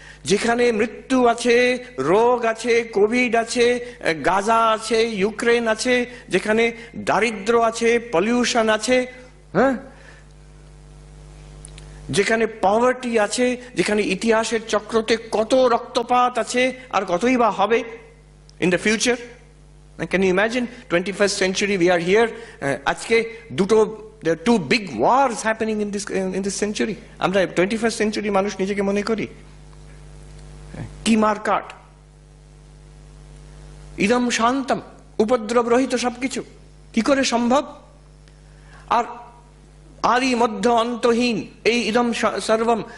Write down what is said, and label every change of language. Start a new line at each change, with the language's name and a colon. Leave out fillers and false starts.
Bangla: যেখানে মৃত্যু আছে, রোগ আছে, কোভিড আছে, গাজা আছে, ইউক্রেন আছে, যেখানে দারিদ্র আছে, পলিউশন আছে, হ্যাঁ, যেখানে পভার্টি আছে, যেখানে ইতিহাসের চক্রতে কত রক্তপাত আছে, আর কতই বা হবে
English: In the future. Can you imagine? 21st century we are here.
Bangla: আজকে
English: there are two big wars happening in this century.
Bangla: আমরা 21st century মানুষ নিজেকে মনে করি। কি মারকাট!
Sanskrit: ইদম শান্তম,
Bangla: উপদ্রব রহিত সবকিছু, কি করে সম্ভব? আর আদি মধ্য অন্তহীন এই
Sanskrit: ইদম সর্বম।